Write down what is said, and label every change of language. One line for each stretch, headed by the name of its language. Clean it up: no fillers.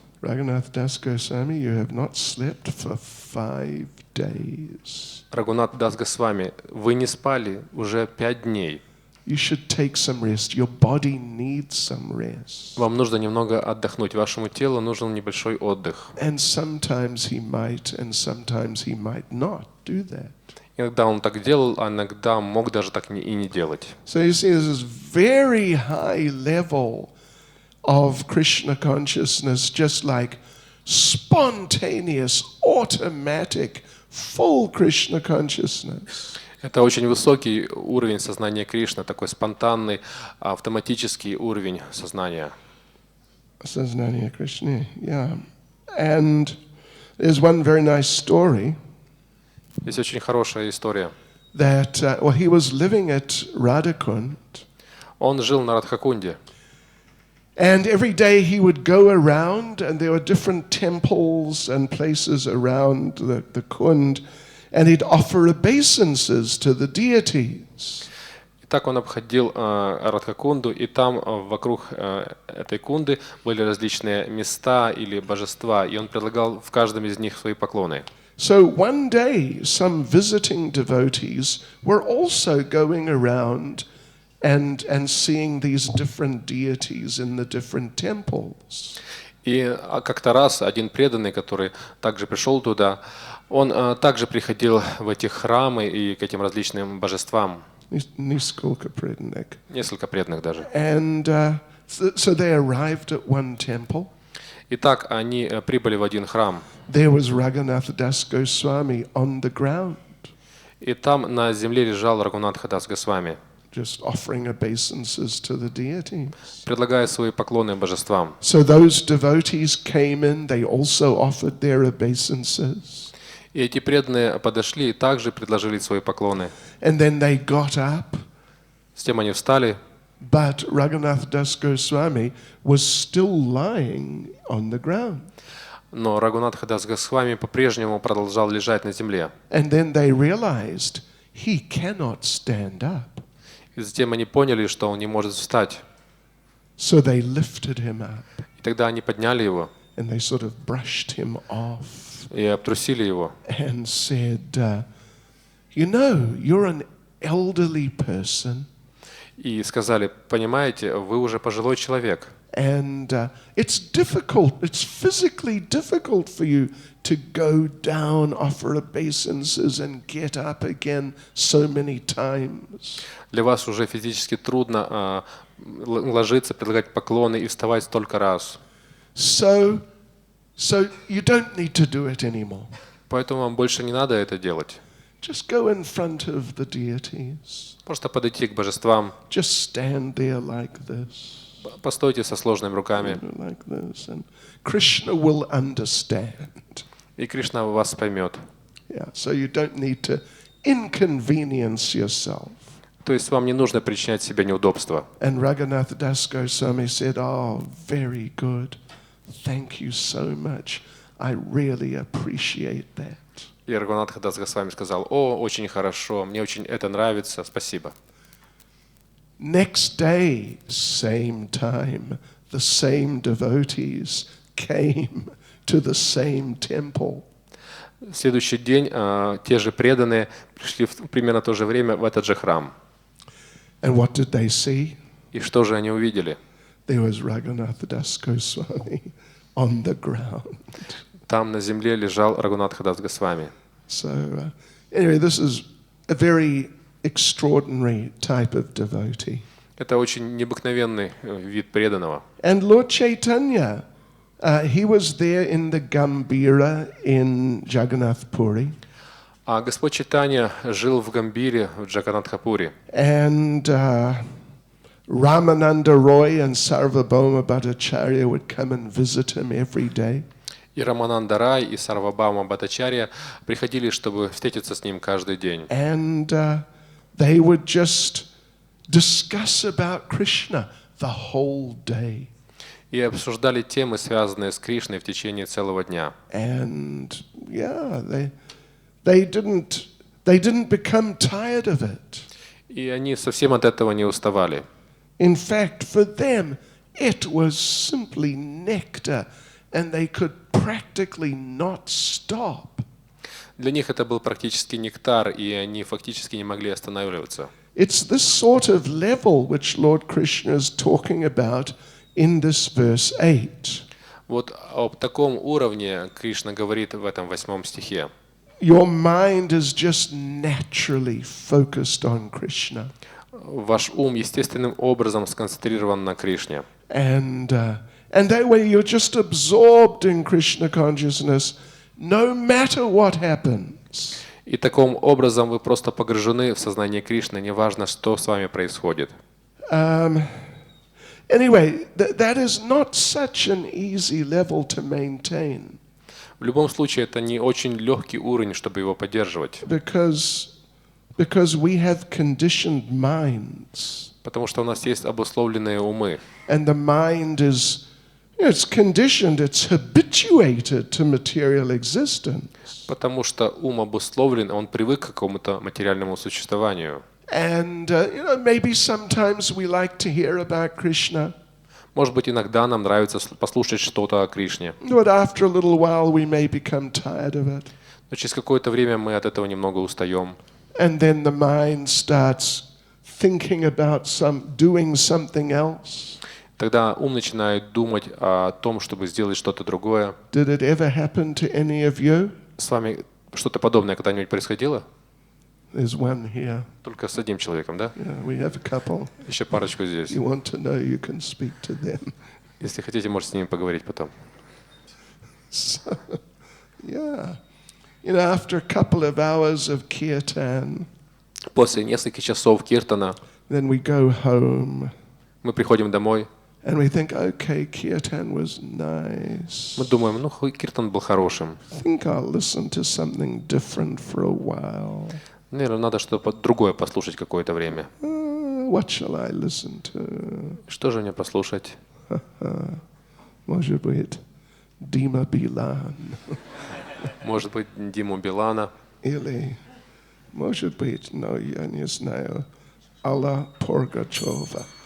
English: Raghunath Das Goswami, you have not slept for 5 days.
Russian: Рагунат Дас Госвами, вы не спали уже 5 дней.
English: You should take some rest. Your body needs some rest.
Russian: Вам нужно немного отдохнуть. Вашему телу нужен небольшой отдых.
English: And sometimes he might not do that.
Russian: Иногда он так делал, а иногда мог даже так и не делать.
English: So you see, there's this very high level of Krishna consciousness, just like spontaneous, automatic, full Krishna consciousness.
Russian: Это очень высокий уровень сознания Кришны, такой спонтанный, автоматический уровень сознания. Сознание Кришны, yeah.
English: And there's one very nice story.
Russian: Есть очень хорошая история.
English: that he was living at Radhakund,
Russian: Он жил на Радхакунде.
English: and every day he would go around, and there were different temples and places around the Kund, and he'd offer obeisances to the deities.
Russian: И так он обходил Радхакунду, и там вокруг этой кунды были различные места или божества, и он предлагал в каждом из них свои поклоны.
English: So one day, some visiting devotees were also going around and seeing these different deities in the different temples.
Russian: И как-то раз один преданный, который также пришел туда, он также приходил в эти храмы и к этим различным божествам. Нисколько преданных. Несколько преданных даже.
English: And so they arrived at one temple.
Russian: Итак, они прибыли в один храм.
English: There was Raghunath Das Goswami on the ground.
Russian: И там на земле лежал Рагунатха Дас Госвами,
English: Just offering obeisances to the deities.
Russian: предлагая свои поклоны божествам.
English: So those devotees came in, they also offered their obeisances.
Russian: И эти преданные подошли и также предложили свои поклоны.
English: And then they got up,
Russian: С тем они встали,
English: but Raghunath Das Goswami was still lying on the ground.
Russian: но Рагунатха Дас Госвами по-прежнему продолжал лежать на земле.
English: And then they realized he cannot stand up.
Russian: И затем они поняли, что он не может встать.
English: So they lifted him up
Russian: И тогда они подняли его
English: and they sort of brushed him off
Russian: и обтрусили его.
English: and said, you know, you're an elderly person
Russian: И сказали: понимаете, вы уже пожилой человек.
English: and it's difficult, it's physically difficult for you to go down, offer obeisances and get up again so many times.
Russian: Для вас уже физически трудно ложиться, предлагать поклоны и вставать столько раз.
English: So you don't need to do it anymore.
Russian: Поэтому вам больше не надо это делать.
English: Just go in front of the deities.
Russian: Просто подойти к божествам,
English: Just stand there like this.
Russian: постойте со сложными руками,
English: Like this, and Krishna will understand.
Russian: и Кришна вас поймет.
English: Yeah, so you don't need to inconvenience yourself.
Russian: То есть вам не нужно причинять себе неудобства.
English: And Raghunath Das Goswami said, "Oh, very good. Thank you so much. I really appreciate that."
Russian: И Рагунатха Дас Госвами сказал: о, очень хорошо, мне очень это нравится, спасибо.
English: Next day, same time, the same devotees came to the same temple.
Russian: В следующий день те же преданные пришли в примерно то же время в этот же храм.
English: And what did they see?
Russian: И что же они увидели?
English: There was Raghunath Das Goswami on the ground.
Russian: Там на земле лежал Рагунатха Дас Госвами.
English: So anyway, this is a very extraordinary type of devotee.
Russian: Это очень необыкновенный вид преданного.
English: And Lord Chaitanya, he was there in the Gambira in Jagannath Puri.
Russian: А Господь Чайтанья жил в Гамбире, в Джаганатхапуре.
English: And Ramananda Roy and Sarvabhauma Bhattacharya would come and visit him every day.
Russian: И Рамананда Рай, и Сарвабхаума Бхаттачарья приходили, чтобы встретиться с ним каждый день.
English: And they would just discuss about Krishna the whole day.
Russian: И обсуждали темы, связанные с Кришной, в течение целого дня.
English: And yeah, they didn't become tired of it.
Russian: И они совсем от этого не уставали.
English: In fact, for them, it was simply nectar, and they could practically not stop.
Russian: Для них это был практически нектар, и они фактически не могли останавливаться.
English: It's this sort of level which Lord Krishna is talking about in this verse 8.
Russian: Вот об таком уровне Кришна говорит в этом 8 стихе.
English: Your mind is just naturally focused on Krishna.
Russian: Ваш ум естественным образом сконцентрирован на Кришне.
English: And that way you're just absorbed in Krishna consciousness no matter what happens.
Russian: И таким образом вы просто погружены в сознание Кришны, неважно, что с вами происходит.
English: Anyway, that is not such an easy level to maintain.
Russian: В любом случае, это не очень легкий уровень, чтобы его поддерживать.
English: Because Because we have conditioned minds.
Russian: Потому что у нас есть обусловленные умы.
English: And the mind is, it's conditioned, it's habituated to material existence.
Russian: Потому что ум обусловлен, он привык к какому-то материальному существованию.
English: And maybe sometimes we like to hear about Krishna.
Russian: Может быть, иногда нам нравится послушать что-то о Кришне.
English: But after a little while we may become tired of it.
Russian: Но через какое-то время мы от этого немного устаем.
English: And then the mind starts thinking about doing something else.
Russian: Тогда ум начинает думать о том, чтобы сделать что-то другое.
English: Did it ever happen to any of you?
Russian: С вами что-то подобное когда-нибудь происходило?
English: There's one here.
Russian: Только с одним человеком, да?
English: Yeah, we have a couple.
Russian: Еще парочку здесь.
English: You want to know, you can speak to them.
Russian: Если хотите, можете с ними поговорить потом.
English: So, yeah. After a couple of hours of kirtan,
Russian: После нескольких часов киртана
English: then we go home
Russian: мы приходим домой.
English: and we think, okay, kirtan was nice.
Russian: Мы думаем, ну, киртан был хорошим.
English: I think I'll listen to something different for a while.
Russian: Наверное, надо что-то другое послушать какое-то время.
English: What shall I listen to?
Russian: Что же мне послушать? Может быть, Дима Билан. Может быть, Диму Билана. Или, может быть, но я не знаю, Алла Пугачева.